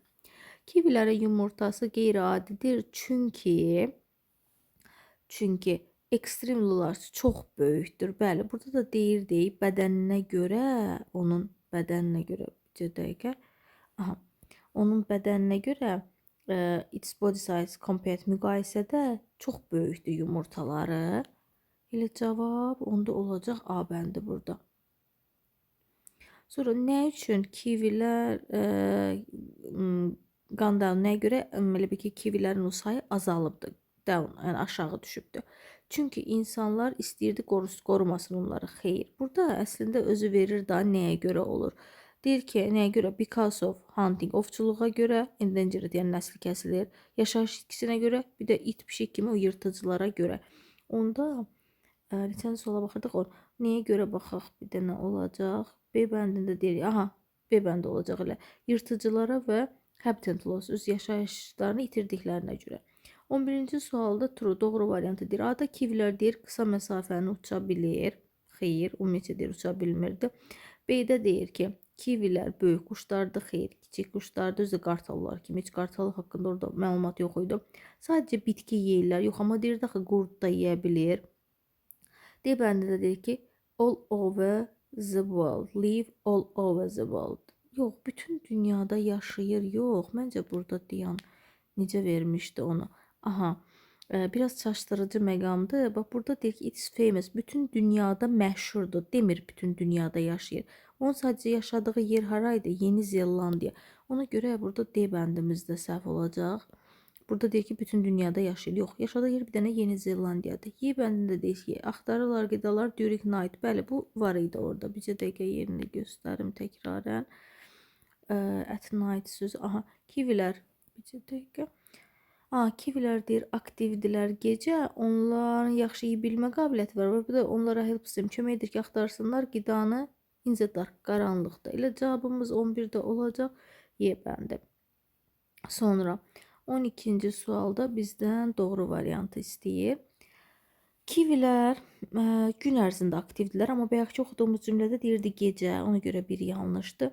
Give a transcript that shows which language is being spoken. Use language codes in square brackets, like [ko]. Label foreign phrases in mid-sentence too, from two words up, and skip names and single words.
[az] Kivilərin yumurtası qeyri-adidir, çünki [en] extremely large, [az] çox böyükdür. Bəli, burada da deyir, bədəninə görə, onun bədəninə görə, bir dəqiqə, aha, onun bədəninə görə [en] its body size compared [az] müqayisədə çox böyükdür yumurtaları. Elə cavab onda olacaq A bəndi burada. Sonra nə üçün kivilər qandan, nəyə görə elə bir ki, kivilərin o sayı azalıbdır, down, yəni aşağı düşübdür. Çünki insanlar istəyirdi qorumasın onları. Xeyr, burada əslində özü verir da nəyə görə olur. Deyir ki, nəyə görə? [en] Because of hunting, [az] ovçuluğa görə, endangered, yəni nəsli kəsilir. Yaşayış itkisinə görə, bir də it, pişik kimi o yırtıcılara görə. Onda neçənci suala baxırdıq, nəyə görə baxaq, bir dənə olacaq. B bəndində deyir, aha, B bəndi olacaq elə. Yırtıcılara və [en] habitat loss, [az] öz yaşayışlarını itirdiklərinə görə. 11-ci sualda true, doğru variantı deyir. A-da kivilər deyir, qısa məsafəni uça bilir. Xeyr, ümumiyyətcə deyir, uça bilmirdi. B-də deyir ki, kivilər böyük quşlardır. Xeyr, kiçik quşlardır. Özü qartallar kimi, heç qartal haqqında orada məlumat yox idi. Sadəcə bitki yeyirlər. Yox, amma deyir də qurd da yeyə bilir. D bəndində deyir ki, [en] all over the world, live all over the world. [az] Yox, bütün dünyada yaşayır. Yox, məncə burada deyən necə vermişdi onu. Aha, biraz çaşdırıcı məqamdır. Bax, burada deyir ki, [en] it's famous, [az] bütün dünyada məşhurdur. Demir, bütün dünyada yaşayır. Onun sadəcə yaşadığı yer haraydı? Yeni Zelandiya. Ona görə burada D bəndimizdə səhv olacaq. Burada deyir ki, bütün dünyada yaşayır. Yox, yaşadığı yer bir dənə Yeni Zelandiyadır. Y bəndində deyir ki, axtarırlar qidalar [en] during night. [az] Bəli, bu var idi orada. Bircə dəqiqə yerini göstərim təkrarən. [en] At night [az] sözü. Aha, kivilər. Bircə dəqiqə. Kivilər deyir, aktivdirlər gecə. Onların yaxşı iyi bilmə qabiliyyəti var. Bu da onlara [en] help system [az] kömək edir ki, axtarsınlar qidanı [en] in the dark, [az] qaranlıqda. Elə cavabımız 11-də olacaq. Y bəndi. Sonra 12-ci sualda bizdən doğru variantı istəyir. Kivilər gün ərzində aktivdirlər, amma bayaqki oxuduğumuz cümlədə deyirdi gecə, ona görə biri yanlışdır.